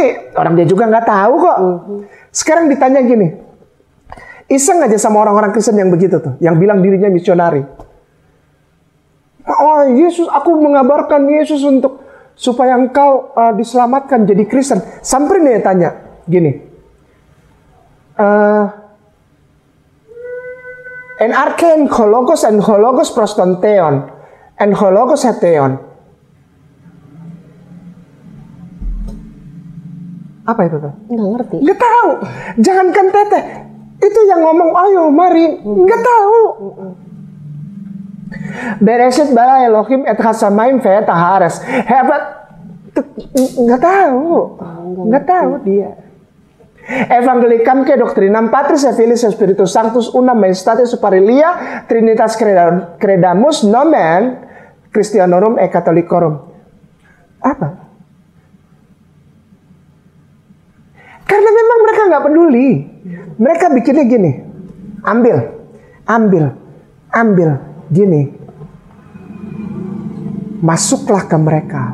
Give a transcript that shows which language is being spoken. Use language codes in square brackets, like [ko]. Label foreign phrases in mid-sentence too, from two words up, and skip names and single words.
[id] Orang dia juga nggak tahu kok. Sekarang ditanya gini, iseng aja sama orang-orang Kristen yang begitu tuh, yang bilang dirinya misionari. Oh Yesus, aku mengabarkan Yesus untuk supaya engkau diselamatkan jadi Kristen. Samperin dia tanya gini, [el] ἐν ἀρχῇ ὁλόγος ἐν ὁλόγος πρὸςτὸνθεόν. ἐν ὁλόγος ἦνθεόν. [id] Apa itu tuh? Nggak ngerti. Nggak tahu. Jangankan teteh. Itu yang ngomong, ayo mari. Nggak tahu. [he] בראשית ברא אלהים את השמים ואת הארץ. [id] Hebat. Nggak tahu. Nggak tahu dia. [la] Evangelicam que doctrinam Patris et Filii et Spiritus Sanctus una maestate superilia Trinitas credamus nomen Christianorum e Catholicorum. [id] Apa? Karena memang mereka nggak peduli. Mereka bikinnya gini. Ambil. Gini. Masuklah ke mereka.